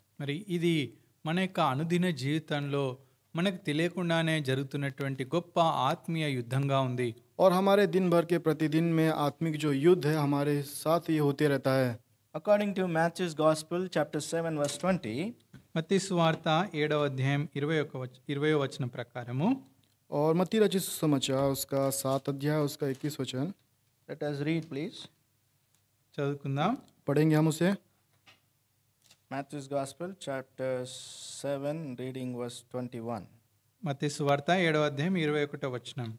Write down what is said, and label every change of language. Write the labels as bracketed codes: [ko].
[te] మరి ఇది మన యొక్క అనుదిన జీవితంలో మనకు తెలియకుండానే జరుగుతున్నటువంటి గొప్ప ఆత్మీయ యుద్ధంగా ఉంది. [hi] और हमारे दिन भर के प्रतिदिन में आत्मिक जो युद्ध है हमारे साथ ये होते रहता है. [en] According to Matthew's Gospel, chapter 7, verse 20, [te] మత్తయి సువార్త 7వ అధ్యాయం 20వ వచనం ప్రకారము [hi] और मत्ती रचित सुसमाचार उसका 7 अध्याय उसका 21 वचन [en] let us read, please. [te] చదువుకుందాం. [hi] पढ़ेंगे हम उसे. [en] Matthew's Gospel, chapter 7, reading verse 21. [te] మత్తయి సువార్త 7వ అధ్యాయం 21వ వచనం.